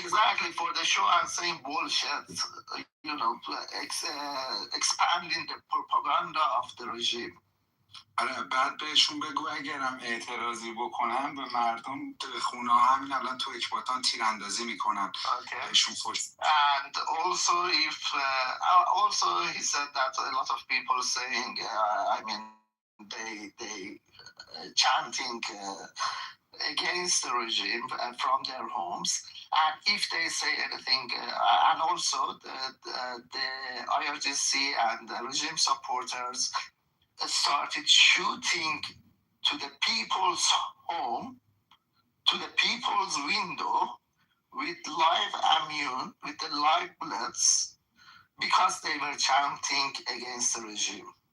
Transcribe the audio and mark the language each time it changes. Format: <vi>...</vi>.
<en>Exactly, for the show and saying bullshit, expanding the propaganda of the regime.</en> <fa>آره بعد بهشون بگو اگرم اعتراضی بکنن به مردم خونه همین الان تو اکباتان تیراندازی میکنن</fa> <en>Okay.</en> <fa>بهشون فرصت.</fa> <en>And also, if also he said that a lot of people saying, I mean, they chanting against the regime from their homes, and if they say anything, and also the IRGC and the regime supporters started shooting to the people's home, to the people's window, with live ammunition, with the live bullets, because they were chanting against the regime.</en>